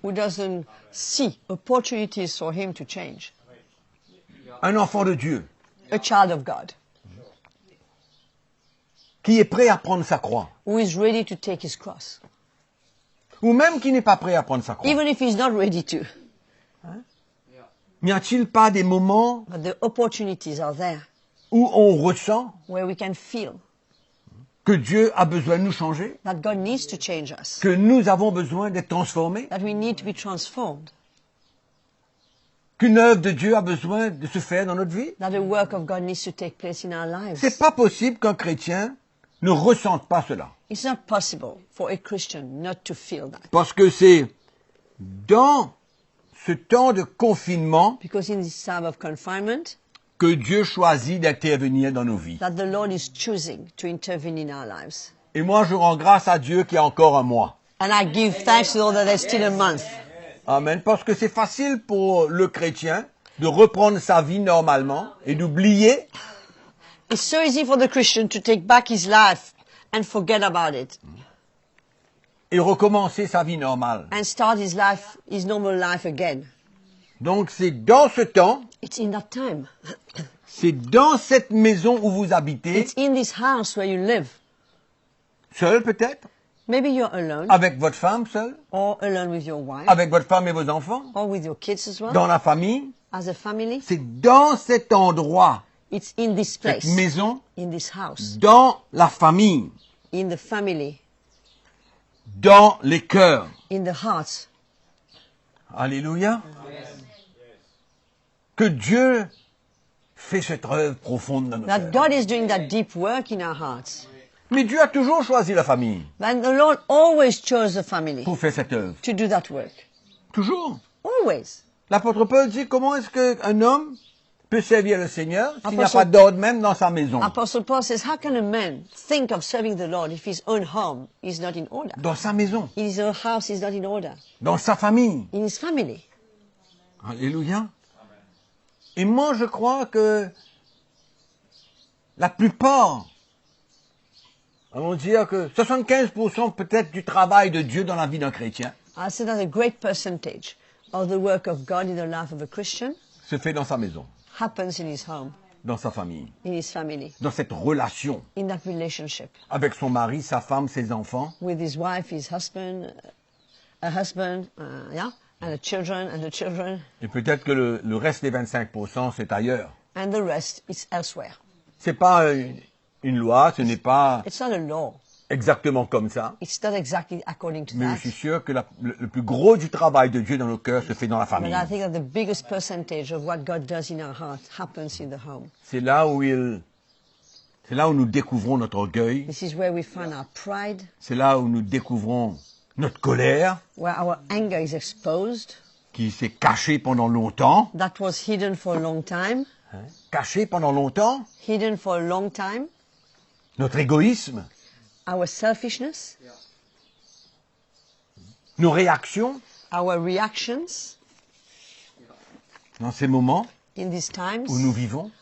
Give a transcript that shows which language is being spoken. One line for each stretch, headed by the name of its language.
English: who doesn't see opportunities for him to change?
French: Un enfant de Dieu
English: A child of God
French: qui est prêt à prendre sa croix,
English: who is ready to take his cross,
French: ou même qui n'est pas prêt à prendre sa croix.
English: even if he's not ready to.
French: N'y a-t-il pas des moments
English: But the opportunities are there
French: où on ressent
English: where we can feel
French: que Dieu a besoin de nous changer,
English: that God needs to change us,
French: que nous avons besoin d'être transformés,
English: that we need to be transformed,
French: qu'une œuvre de Dieu a besoin de se faire dans notre vie?
English: that the work of God needs to take place in our lives?
French: C'est pas possible qu'un chrétien ne ressente pas cela.
English: It's not possible for a Christian not to feel that.
French: Parce que c'est dans ce temps de confinement
English: Because in this time of confinement,
French: que Dieu choisit d'intervenir dans nos vies.
English: that the Lord is choosing to intervene in our lives.
French: Et moi, je rends grâce à Dieu qu'il y a encore un mois.
English: And I give thanks to the Lord that there's still a month. Amen.
French: Parce que c'est facile pour le chrétien de reprendre sa vie normalement et d'oublier
English: It's so easy for the Christian to take back his life and forget about it
French: et recommencer sa vie normale.
English: and start his life, his normal life again.
French: Donc c'est dans ce temps,
English: It's in that time.
French: c'est dans cette maison où vous habitez,
English: It's in this house where you live.
French: seul peut-être,
English: Maybe you're alone
French: avec votre femme seule,
English: or alone with your wife
French: avec votre femme et vos enfants,
English: or with your kids as well,
French: dans la famille.
English: as a family.
French: C'est dans cet endroit,
English: It's in this
French: cette
English: place,
French: maison,
English: in this house,
French: dans la famille,
English: in the family,
French: dans les cœurs.
English: in the hearts, Alléluia.
French: Que Dieu fait cette œuvre profonde dans nos
English: that
French: cœurs.
English: God is doing that deep work in our hearts.
French: Mais Dieu a toujours choisi la famille
English: And the Lord always chose the family
French: pour faire cette œuvre.
English: to do that work.
French: Toujours.
English: Always.
French: L'apôtre Paul dit comment est-ce qu'un homme peut servir le Seigneur s'il n'y a
English: Apostle-
French: pas d'ordre même dans sa maison,
English: Apostle Paul says, how can a man think of serving the Lord if his own home is not in order?
French: dans sa maison,
English: His own house is not in order.
French: dans sa famille.
English: In his family. Alléluia.
French: Et moi, je crois que la plupart, allons dire que 75% peut-être du travail de Dieu dans la vie d'un chrétien
English: I say that a great percentage of the work of God in the life of a Christian
French: se fait dans sa maison,
English: happens in his home,
French: dans sa famille,
English: in his family,
French: dans cette relation
English: in that relationship
French: avec son mari, sa femme, ses enfants.
English: with his wife, his husband, a husband, and the children,
French: Et peut-être que le reste des 25%, c'est ailleurs.
English: and the rest is elsewhere.
French: C'est pas une loi, ce n'est pas
English: It's not a law.
French: exactement comme ça.
English: It's not exactly according to
French: Mais je
English: that.
French: suis sûr que le plus gros du travail de Dieu dans nos cœurs se fait dans la
English: But
French: famille.
English: I think that the biggest percentage of what God does in our heart happens in the home.
French: C'est là où nous découvrons notre orgueil.
English: This is where we find our pride,
French: C'est là où nous découvrons notre colère,
English: where our anger is exposed,
French: qui s'est cachée pendant longtemps.
English: that was hidden for a long time,
French: Cachée pendant longtemps.
English: hidden for a long time,
French: Notre égoïsme,
English: our selfishness,
French: nos réactions
English: our reactions
French: dans ces moments
English: in these times
French: où nous vivons.